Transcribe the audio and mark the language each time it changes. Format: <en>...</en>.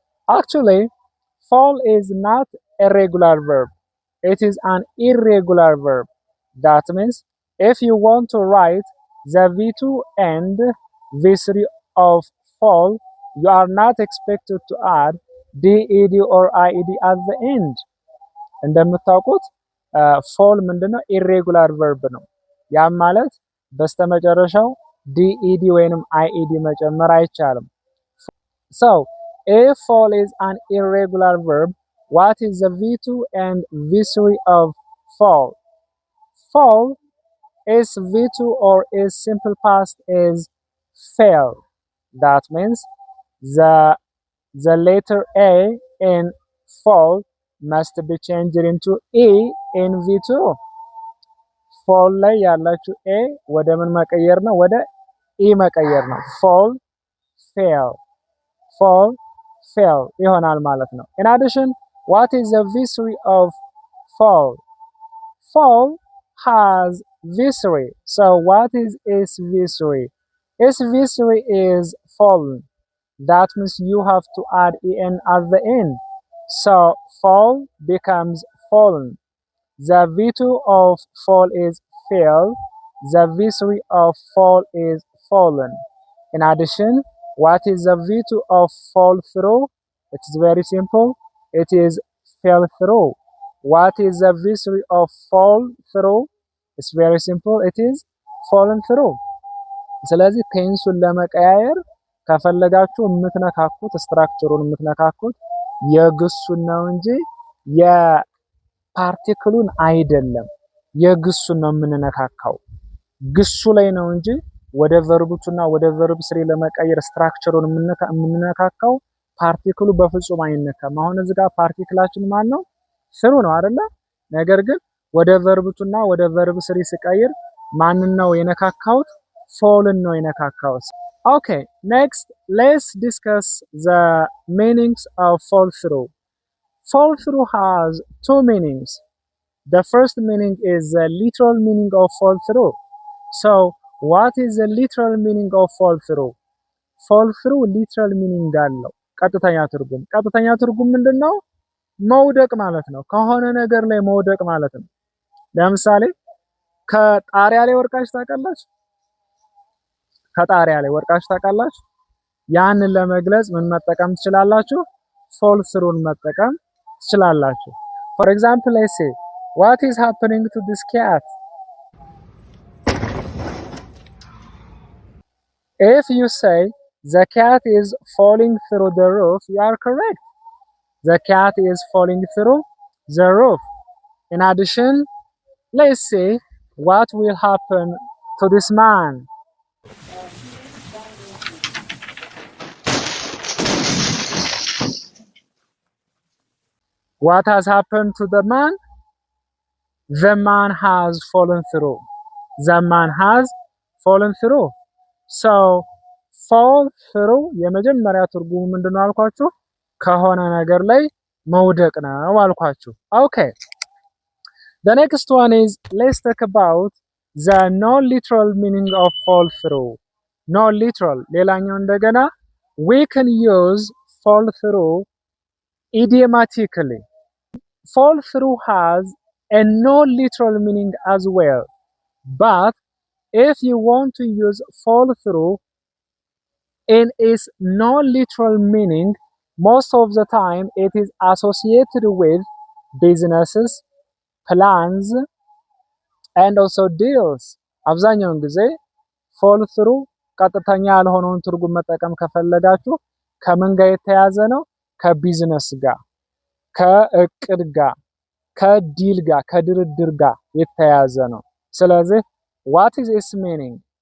<en>Actually, fall is not a regular verb. It is an irregular verb. That means if you want to write the V2 and V3 of fall, you are not expected to add DED or IED at the end.</en> <am>እንደምታውቁት fall ምንድነው?</am> <en>irregular verb ነው።</en> <am>ያም ማለት በስተመጨረሻው DED ወይንም IED መጨመር አይቻልም።</am> <en>So, if fall is an irregular verb, what is the V2 and V3 of fall? Fall is V2 or is simple past is fell. That means the letter A in fall must be changed into E in V2.</en> <am>fall ላይ ያላችሁ A ወደ ምን መቀየር ነው? ወደ E መቀየር ነው።</am> <en>fall, fail. Fall, fail</en> <am>ይሆናል ማለት ነው።</am> <en>In addition, what is the V3 of fall? Fall has V3. So what is its V3? Its V3 is fallen. that means you have to add en at the end. So fall becomes fallen. The V2 of fall is fell. The V3 of fall is fallen. In addition, what is the V2 of fall through? It is very simple. It is fell through. What is the V3 of fall through? It's very simple. It is fallen through.</en> <am>ስለዚህ ቴንሱን ለመቀያየር ከፈለጋችሁ የምትነካኩት ስትራክቸሩን የምትነካኩት የግሱን ነው እንጂ የፓርቲክሉን አይደለም። የግሱን ነው የምንነካካው። ግሱ ላይ ነው እንጂ ወደ ቨርቡቱና ወደ ቨርብ ስሪ ለመቀየር ስትራክቸሩን የምንነካካው ፓርቲክሉ በፍጹም አይነካም። አሁን እዚህ ጋር ፓርቲክላችን ማን ነው? ስሩ ነው አይደለ? ነገር ግን ወደ ቨርቡቱና ወደ ቨርብ ስሪ ስቀይር ማንን ነው የነካካውት? ፎልን ነው የነካካውት።</am> <en>Okay, next let's discuss the meanings of fall through. Fall through has two meanings. The first meaning is the literal meaning of fall through. So, what is the literal meaning of fall through? Fall through literal meaning አለው።</en> <am>ቀጥተኛ ትርጉም ምንድነው? መውደቅ ማለት ነው። ከሆነ ነገር ላይ መውደቅ ማለት ነው። ለምሳሌ ከጣሪያ ላይ ወርቃችሁ ታውቃላችሁ? ከጣሪያ ላይ ወርቃችሁ ታውቃላችሁ? ያንን ለመግለጽ ምን መጠቀም ትችላላችሁ?</am> <en>fall through</en> <am>መጠቀም ትችላላችሁ።</am> <en>For example, let's say, what is happening to this cat? If you say the cat is falling through the roof, you are correct. The cat is falling through the roof. In addition, let's see what will happen to this man. What has happened to the man? The man has fallen through. The man has fallen through. So, fall through</en> <am>የመጀመሪያ ትርጉሙ ምንድነው አልኳችሁ? ከሆነ ነገር ላይ መውደቅ ነው አልኳችሁ።</am> <en>Okay. The next one is, let's talk about the non-literal meaning of fall through. Non-literal</en> <am>ሌላኛው እንደገና</am> <en>we can use fall through idiomatically. Fall through has a non-literal meaning as well. But if you want to use fall through in its non-literal meaning, most of the time it is associated with businesses, plans, and also deals.</en> <am>አብዛኛውን ጊዜ fall through ቀጥተኛ ያልሆነውን ትርጉም መጠቀም ከፈለጋችሁ ከምን ጋር የተያዘ ነው? ከቢዝነስ ጋር፣ ከእቅድ ጋር፣ ከዲል ጋር፣ ከድርድር ጋር የተያዘ ነው። ስለዚህ</am> <en>what is its meaning?</en>